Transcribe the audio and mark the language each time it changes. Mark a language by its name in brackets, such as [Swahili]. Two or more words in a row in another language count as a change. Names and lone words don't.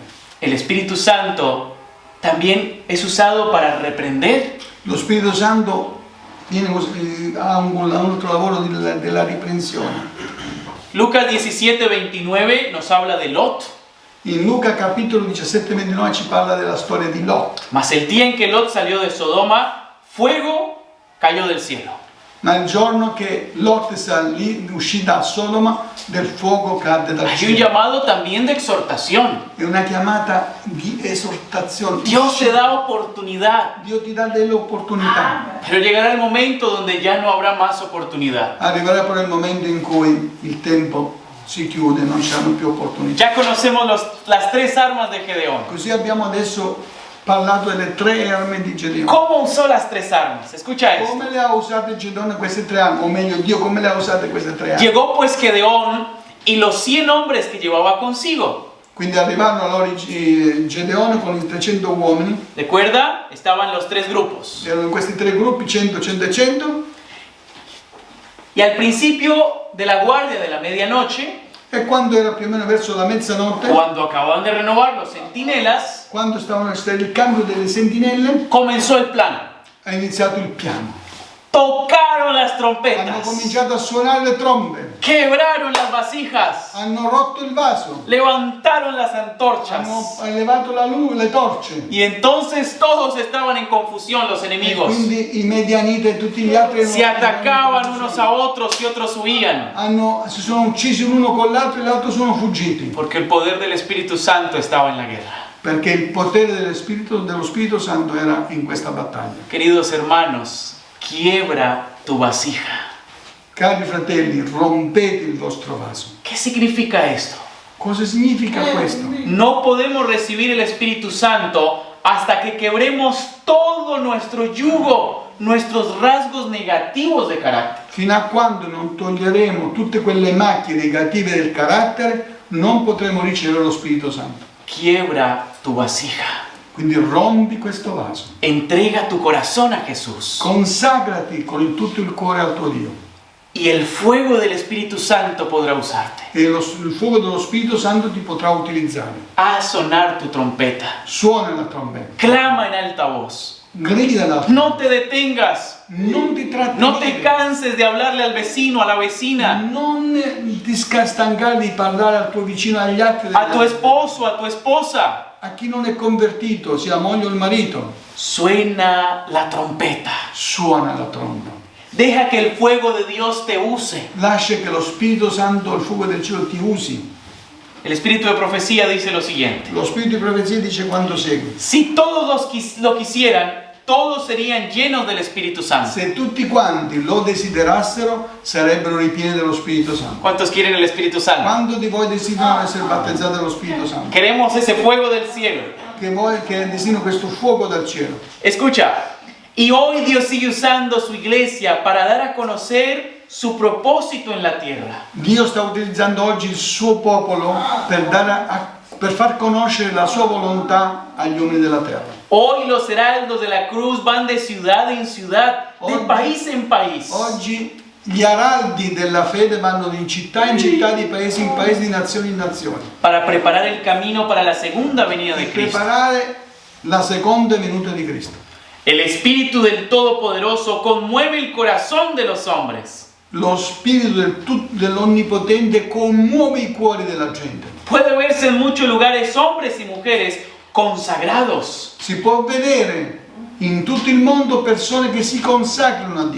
[Spanish] El Espíritu Santo también es usado para reprender. [Italian] Lo Spirito Santo ha un altro lavoro della riprensione. [Spanish] Lucas 17:29 nos habla de Lot. [Italian] In Luca capitolo 17-29 ci parla della storia di Lot. [Spanish] Mas el día en que Lot salió de Sodoma, fuego cayó del cielo. [Italian] Ma il giorno che Lot uscì da Sodoma, del fuoco cadde dal [Spanish] Hay un [Italian] cielo. [Spanish] llamado también de exhortación. [Italian] È una chiamata di esortazione. [Spanish] Dios te da oportunidad, [Italian] Dio ti dà delle opportunità. [Spanish] pero llegará el momento donde ya no habrá más oportunidad. [Italian] Arriverà però il momento in cui il tempo si chiude, non ci saranno più opportunità. [Spanish] Ya conocemos las tres armas de Gedeón. [Italian] Così abbiamo adesso parlato delle tre armi di Gedeone. [Spanish] ¿Cómo usó las tres armas? Escucha esto. [Italian] Come le ha usate Gedeone queste tre armi? O meglio, Dio come le ha usate queste tre armi? [Spanish] Llegó pues Gedeón y los 100 hombres que llevaba consigo. [Italian] Quindi arrivarono allora Gedeone con i 300 uomini. [Spanish] ¿Recuerda? Estaban los tres grupos. [Italian] Erano in questi tre gruppi, 100, 100 e 100. [Spanish] Y al principio de la guardia de la medianoche, [Italian] E quando era più o meno verso la mezzanotte, [Spanish] cuando acababan de renovar los centinelas, [Italian] quando stavano a stare il cambio delle sentinelle, [Spanish] comenzó el plan. [Italian] ha iniziato il piano. [Spanish] tocaron las [Italian] hanno [Spanish] trompetas, [Italian] cominciato a suonare le trombe, [Spanish] quebraron las vasijas, [Italian] hanno rotto il vaso, [Spanish] levantaron las antorchas. [Italian] hanno elevato le torce. [Spanish] Y entonces todos estaban en confusión, los [Italian] E [Spanish] enemigos. [Italian] quindi i medianiti e tutti gli altri [Spanish] Se atacaban unos a otros y otros huían. [Italian] si sono uccisi l'uno con l'altro e l'altro sono fuggiti. [Spanish] Porque el poder del Espíritu Santo estaba en la guerra. [Italian] Perché il potere dello Spirito Santo era in questa battaglia. [Spanish] Queridos hermanos, quiebra tu vasija. [Italian] Cari fratelli, rompete il vostro vaso. [Spanish] ¿Qué significa esto? [Italian] Cosa significa questo? [Spanish] No podemos recibir el Espíritu Santo hasta que quebremos todo nuestro yugo, nuestros rasgos negativos de carácter. [Italian] Fino a quando non toglieremo tutte quelle macchie negative del carattere, non potremo ricevere lo Spirito Santo. [Spanish] Quiebra tu vasija. [Italian] Quindi rompi questo vaso. [Spanish] Entrega tu corazón a Jesús. [Italian] Consacrati con tutto il cuore al tuo Dio. [Spanish] Y el fuego del Espíritu Santo podrá usarte. [Italian] E il fuoco dello Spirito Santo ti potrà utilizzare. [Spanish] Haz sonar tu trompeta. [Italian] Suona la trombetta. [Spanish] Clama en alta voz. [Italian] Grida la [Spanish] No te detengas. [Italian] Non ti trattenere. [Spanish] No te canses de hablarle al vecino, a la vecina, [Italian] Non ti stancare di parlare al tuo vicino, agli altri. [Spanish] a tu esposo, a tu esposa. [Italian] A chi non è convertito, sia la moglie o il marito, [Spanish] Suena la trompeta. [Italian] suona la tromba. [Spanish] Deja que el fuego de Dios te use. [Italian] Lascia che lo Spirito Santo, il fuoco del cielo, ti usi. [Spanish] El espíritu de profecía dice lo siguiente. [Italian] Lo Spirito di profezia dice quanto segue. [Spanish] Si todos lo quisieran, todos serían llenos del Espíritu Santo. [Italian] Se tutti quanti lo desiderassero, sarebbero ripieni dello Spirito Santo. [Spanish] ¿Cuántos quieren el Espíritu Santo? [Italian] Quando di voi desiderano essere battezzati dallo Spirito Santo? [Spanish] Queremos ese fuego del cielo. [Italian] Che desiderano questo fuoco dal cielo. [Spanish] Escucha, y hoy Dios sigue usando su iglesia para dar a conocer su propósito en la tierra. [Italian] Dio sta utilizzando oggi il suo popolo per far conoscere la sua volontà agli uomini della terra. [Spanish] Hoy los heraldos de la cruz van de ciudad en ciudad, de [Italian] Oggi- [Spanish] país en país, [Italian] Oggi gli araldi della fede vanno di città in città, di paese in paese, di nazione in nazione, [Spanish] para preparar el camino para la segunda venida de [Italian] per [Spanish] Cristo. [Italian] preparare la seconda venuta di Cristo. [Spanish] El Espíritu del Todopoderoso conmueve el corazón de los hombres. [Italian] Lo spirito dell'Onnipotente commuove i cuori della gente. [Spanish] Puede verse en muchos lugares hombres y mujeres consagrados, [Italian] Si può vedere in tutto il mondo persone che si consacrano a Dio,